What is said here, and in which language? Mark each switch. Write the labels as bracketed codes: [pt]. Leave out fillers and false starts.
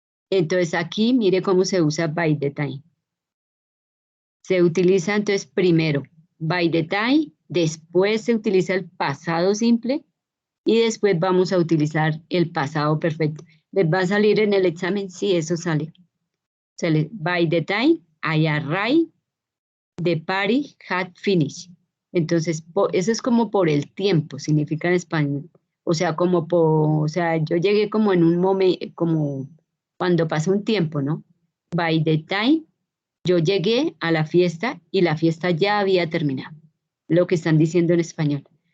[es] Entonces, aquí mire cómo se usa by the time. Se utiliza entonces primero by the time, después se utiliza el pasado simple y después vamos a utilizar el pasado perfecto. ¿Les va a salir en el examen? Sí, eso sale. [en] By the time I arrived, the party had finished. [es] Entonces, eso es como por el tiempo, significa en español. O sea, yo llegué como en un momento, como cuando pasa un tiempo, ¿no? By the time, yo llegué a la fiesta y la fiesta ya había terminado. Lo que están diciendo en español.